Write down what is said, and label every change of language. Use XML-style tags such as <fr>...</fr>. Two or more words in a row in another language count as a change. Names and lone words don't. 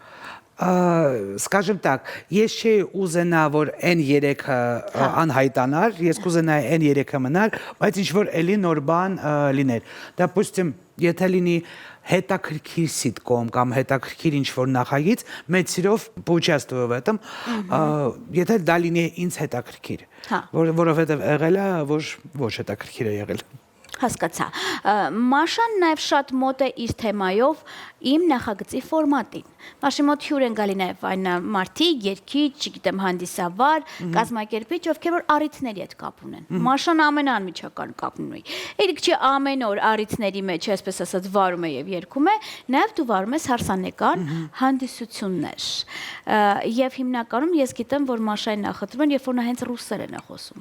<ru>Скажем так,</ru> <hy>ես չի ուզենա, որ այն 3-ը անհայտանար, ես կուզենայի այն 3-ը մնար, բայց ինչ որ էլի նոր բան լիներ։ Допустим, եթե լինի հետաքրքիր սիտկոմ կամ հետաքրքիր ինչ-որ նախագիծ, մեծ սիրով</hy> <ru>поучаствую в этом,</ru> <hy>եթե դա լինի ինձ հետաքրքիր, որովհետև եղել է, ոչ հետաքրքիր է եղել։ Հասկացա։ Մաշան նաև շատ մոտ է իր թեմայով իմ նախագծի ֆորմատին։ Մաշի մոտ հյուր են գալի նաև այն մարդիկ, երգիչ, չգիտեմ, հանդիսավար, կազմակերպիչ, ովքեր որ առիթների հետ կապ ունեն։ Մաշան ամեն անմիջական կապ ունի։ Իրիք չի ամեն օր առիթների մեջ, այսպես ասած, վարում է եւ երգում է, նաև դու վարում ես հարսանեկան հանդիսություններ։ Եվ հիմնականում ես գիտեմ, որ Մաշային նախընտրում են, երբ որ նա հենց ռուսերեն է խոսում։</hy>